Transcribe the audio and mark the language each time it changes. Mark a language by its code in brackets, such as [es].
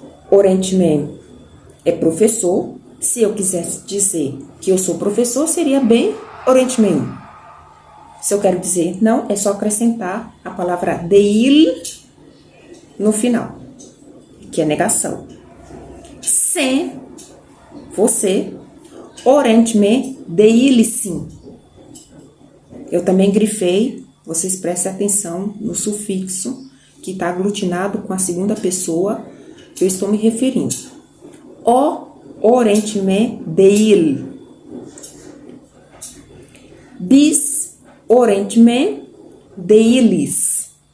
[pt] Öğretmen é professor. Se eu quisesse dizer que eu sou professor, seria [tr] ben öğretmenim. [pt] Se eu quero dizer não, é só acrescentar a palavra değil no final, que é negação. [tr] Sen, você, öğretmen değilsin. [pt] Eu também grifei, vocês prestem atenção no sufixo que está aglutinado com a segunda pessoa que eu estou me referindo. [tr] O öğretmen değil. Biz öğretmen değiliz.